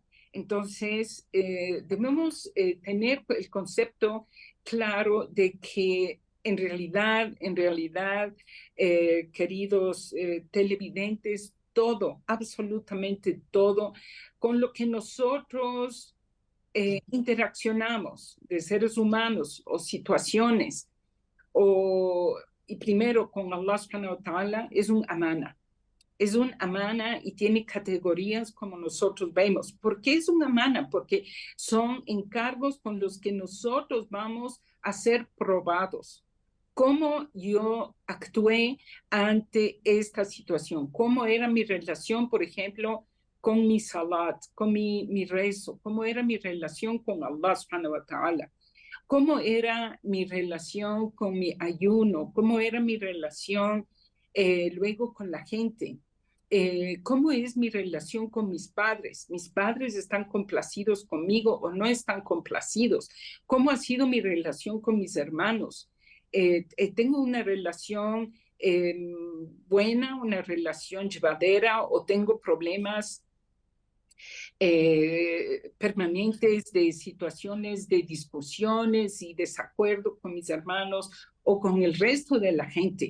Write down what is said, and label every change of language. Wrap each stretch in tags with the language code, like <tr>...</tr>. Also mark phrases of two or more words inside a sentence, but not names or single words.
<es>Entonces, debemos tener el concepto claro de que en realidad, queridos televidentes, todo, absolutamente todo, con lo que nosotros interaccionamos de seres humanos o situaciones, y primero con</es> <ar>الله سبحانه وتعالى,</ar> <es>es un amana. Es un amana y tiene categorías como nosotros vemos. ¿Por qué es un amana? Porque son encargos con los que nosotros vamos a ser probados. cómo yo actué ante esta situación, cómo era mi relación, por ejemplo, con mi salat, con mi rezo, cómo era mi relación con</es> <ar>الله سبحانه وتعالى,</ar> <es>cómo era mi relación con mi ayuno, cómo era mi relación luego con la gente. ¿Cómo es mi relación con mis padres? ¿Mis padres están complacidos conmigo o no están complacidos? ¿Cómo ha sido mi relación con mis hermanos? ¿Tengo una relación buena, una relación llevadera o tengo problemas permanentes de situaciones de discusiones y desacuerdo con mis hermanos o con el resto de la gente?</es>